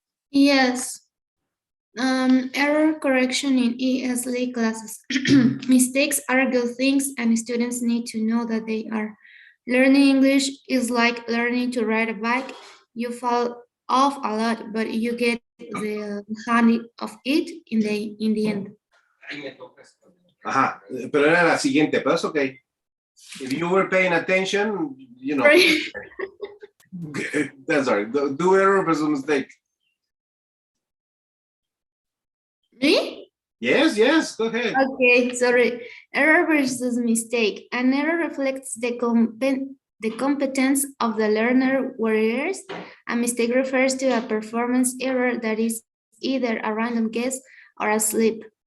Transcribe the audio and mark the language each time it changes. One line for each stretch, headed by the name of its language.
English: Yes. Error correction in ESL classes. Mistakes are good things, and students need to know that they are. Learning English is like learning to ride a bike. You fall off a lot, but you get the hang of it in the end.
Spanish: Ajá, pero era la siguiente, pero es okay.
English: If you were paying attention, you know. Sorry. That's all right. Do error versus mistake. Me? Yes, go ahead. Okay, sorry. Error versus mistake. An error reflects the competence of the learner, whereas a mistake refers to a performance error that is either a random guess or a slip.